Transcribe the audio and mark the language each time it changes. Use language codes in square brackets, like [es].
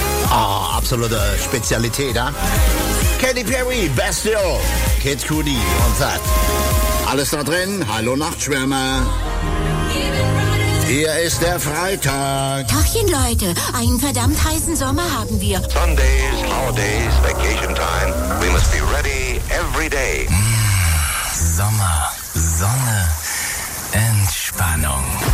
[de] Absolute Spezialität, ja? Katy Perry, Bastille, Kid Cudi und Zed. Alles da drin, hallo Nachtschwärmer. Hier ist der Freitag. Tachchen, Leute, einen verdammt heißen Sommer haben wir. [en] Sundays, holidays, vacation time. We must be ready every day. [de] Sommer, Sonne, Entspannung.